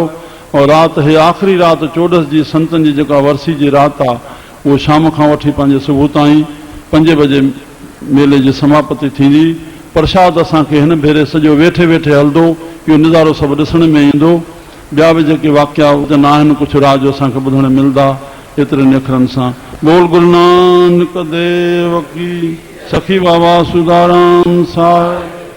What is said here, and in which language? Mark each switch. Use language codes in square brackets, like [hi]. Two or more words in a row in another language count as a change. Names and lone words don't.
[sd] और राति हे आख़िरी राति चोॾस जी संतनि जी जेका वरसी जी राति आहे, उहो शाम खां वठी पंहिंजे सुबुह ताईं 5 बजे मेले जी समापति थींदी। प्रसाद असांखे हिन भेरे सॼो वेठे वेठे हलंदो, इहो नज़ारो सभु ॾिसण में ईंदो। ॿिया बि जेके वाकिया हुजनि आहिनि, कुझु राज असांखे ॿुधण मिलंदा। एतिरनि अखरनि सां बोल गुरु नानक देव की। सखी बाबा सुदाराम साहिब।